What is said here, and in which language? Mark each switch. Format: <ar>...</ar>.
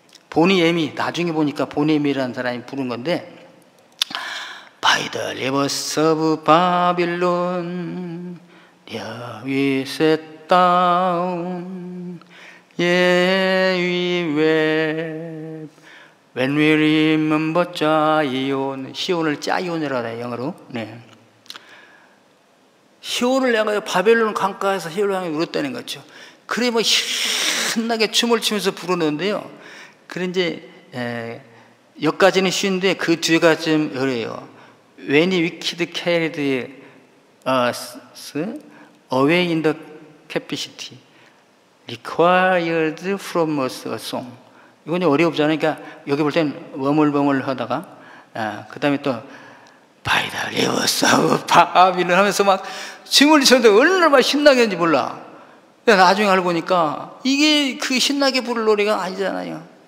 <ko>보니에미, 나중에 보니까 보니에미라는 사람이 부른 건데,</ko> <en>By the rivers of Babylon, there we sat down, yeah, we wept, when we remember Zion.</en> <ko>시온을 짜이온이라고 해요, 영어로. 네. 시온을 향하여, 바벨론 강가에서 시온을 향해 울었다는 거죠. 그래 뭐 신나게 춤을 추면서 부르는데요. 그래 이제 여기까지는 쉬운데 그 뒤가 좀 어려워요.</ko> <en>When the wicked carried us away in the captivity, required from us a song.</en> <ko>이건 어렵잖아요. 그러니까 여기 볼 땐 워물워물 하다가 그 다음에 또</ko> <en>By the rivers of Babylon</en> <ko>하면서 막 춤을 추는데 얼마나 막 신나게 했는지 몰라. 나중에 알고 보니까 이게 그 신나게 부를 노래가 아니잖아요.</ko>